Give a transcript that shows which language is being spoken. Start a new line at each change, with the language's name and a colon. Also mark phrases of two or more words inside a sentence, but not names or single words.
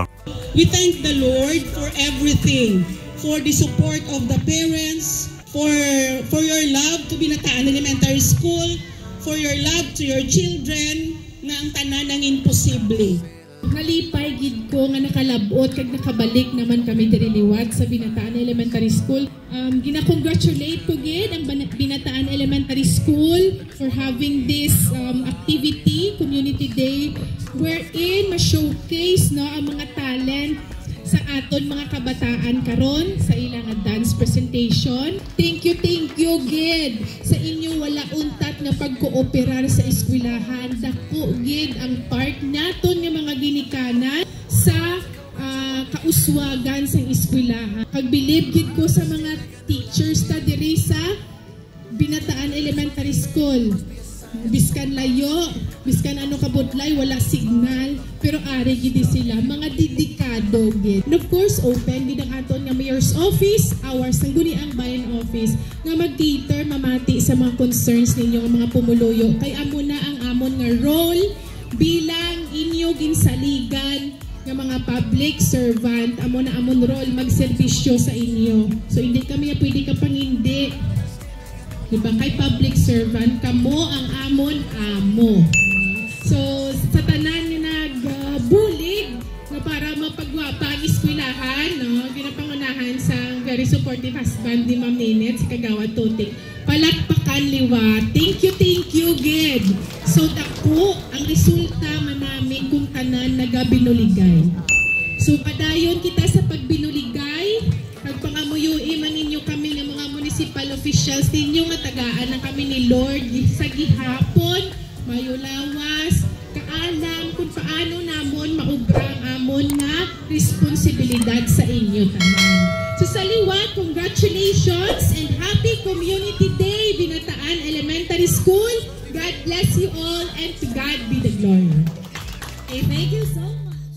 English: We thank the Lord for everything, for the support of the parents, for your love to Binataan Elementary School, for your love to your children,
Hiligaynon: na ang tanan ng imposible. Halipay gid ko nga nakalabot kag nakabalik naman kami diri liwat sa Binataan Elementary School. Gina-congratulate ko gid ang Binataan Elementary School
English: for having this activity,
Hiligaynon: Community Day, wherein ma-showcase no ang mga talent sa aton mga kabataan karon sa ilang
English: dance presentation. Thank you
Hiligaynon: gid sa inyo wala untat nga pagkooperar sa eskwelahan. Dako gid ang part naton nga mga ginikanan sa kauswagan sa eskwelahan. Pagbilib gid ko sa mga teachers ta diri sa Binataan Elementary School. Biskan layo, biskan ano kabudlay, wala signal, pero ari gid sila mga dedikado gid.
English: And of course,
Hiligaynon: open gid ang aton nga
English: mayor's office, our Sangguniang Bayan office
Hiligaynon: nga mag-cater mamati sa mga concerns ninyo nga mga pumuluyo. Kay amo na ang amon nga role bilang inyo ginsaligan nga mga
English: public servant.
Hiligaynon: Amo na amon role magserbisyo sa inyo. So
Filipino: hindi kami pwede
Hiligaynon: ka pangindi. Diba? Kay
English: public servant,
Hiligaynon: kamo ang amon amo. So, sa tanan nga nagbulig na para mapagwapa ang eskwelahan, no? Ginapangunahan sa
English: very supportive husband
Hiligaynon: ni Ma'am Ninette, si Kagawad Tutik. Palakpakan liwa.
English: Thank you,
Hiligaynon: gid. So, dako, ang resulta man namin kung tanan nagabinuligay. So, padayon kita sa pagbinuligay. Pagpangamuyuin man ninyo kami ng mga
English: municipal officials
Hiligaynon: ninyo nga tagaan na kami ni Lord sa gihapon, mayulawas, kaalam kung paano namon maubrang amon na responsibilidad sa inyo tanan. So sa liwat,
English: congratulations and happy Community Day Binataan Elementary School. God bless you all and to God be the glory. Okay, thank you so much.